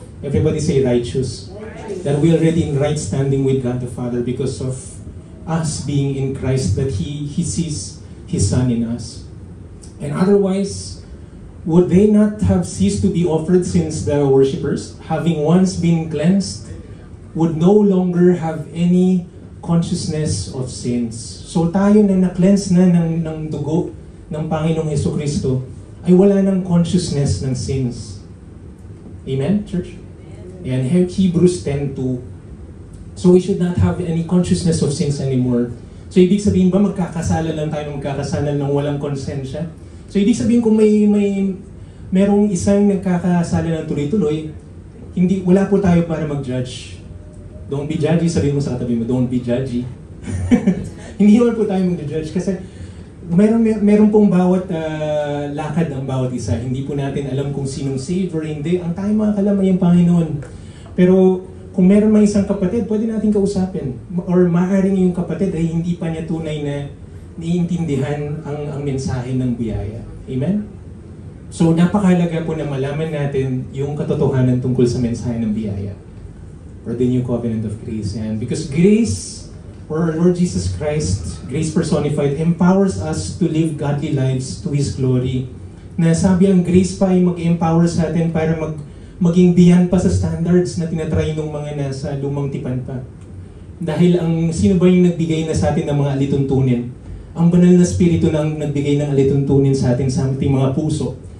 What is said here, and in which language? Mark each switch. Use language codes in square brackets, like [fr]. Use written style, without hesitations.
[en] Everybody say righteous. That we are already in right standing with God the Father because of us being in Christ, that He sees His Son in us. And otherwise, would they not have ceased to be offered since the worshippers, having once been cleansed, would no longer have any consciousness of sins? [tl] So tayo na na-cleanse na ng dugo ng Panginoong Jesucristo, ay wala ng consciousness ng sins. Amen, church? Yan, Hebrews 10:2. [en] So we should not have any consciousness of sins anymore. [tl] So ibig sabihin ba magkakasala lang tayo ng magkakasala ng walang konsensya? So ibig sabihin kung merong isang nagkakasala ng tuloy-tuloy, wala po tayo para mag-judge. [en] Don't be judgy, [tl] sabihin mo sa katabi mo, don't be judgy. Hindi naman po tayo mag-judge kasi meron pong bawat lakad ng bawat isa. Hindi po natin alam kung sinong saved or hindi. Ang tayo makakalam ay ang Panginoon. Pero kung meron may isang kapatid, pwede natin kausapin. Or maaaring yung kapatid ay hindi pa niya tunay na naiintindihan ang mensahe ng biyaya. Amen? So napakahalaga po na malaman natin yung katotohanan tungkol sa mensahe ng biyaya. [en] Or the new covenant of grace. And because grace, or Lord Jesus Christ, grace personified, empowers us to live godly lives to His glory. [tl] Na sabi ang grace pa ay mag-empower sa atin para maging beyond pa sa standards na tinatry ng mga nasa lumang tipan pa. Dahil sino ba yung nagbigay na sa atin ng mga alituntunin? Ang banal na spirito na nagbigay ng alituntunin sa atin sa ating mga puso.